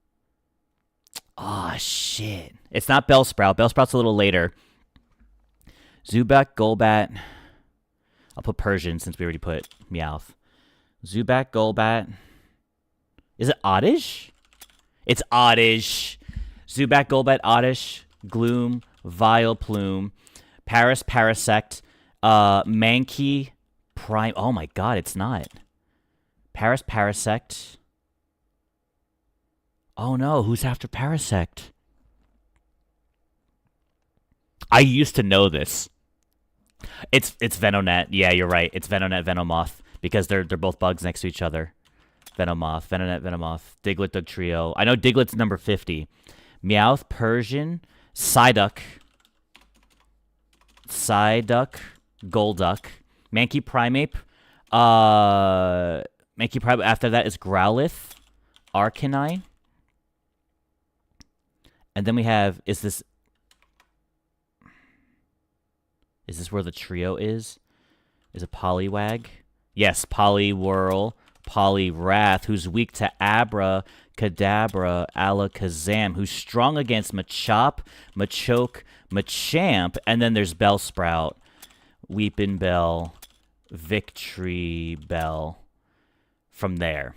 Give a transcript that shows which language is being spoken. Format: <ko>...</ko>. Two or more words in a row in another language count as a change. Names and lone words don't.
<en>Oh shit. It's not Bellsprout. Bellsprout's a little later. Zubat, Golbat. I'll put Persian since we already put Meowth. Zubat, Golbat. Is it Oddish? It's Oddish. Zubat, Golbat, Oddish, Gloom, Vileplume, Paris, Parasect, Mankey, Prime. Oh my god, it's not. Paris, Parasect. Oh no, who's after Parasect? I used to know this. It's Venonat. Yeah, you're right. It's Venonat, Venomoth, because they're both bugs next to each other. Venomoth, Venonat, Venomoth, Diglett, Dugtrio. I know Diglett's number 50. Meowth, Persian, Psyduck, Golduck, Mankey Primeape. Mankey Primeape. After that is Growlithe, Arcanine. And then we have, is this where the trio is? Is it Poliwag? Yes, Poliwhirl, Poliwrath, who's weak to Abra, Kadabra, Alakazam, who's strong against Machop, Machoke, Machamp, and then there's Bellsprout, Weepin' Bell, Victory Bell from there.</en>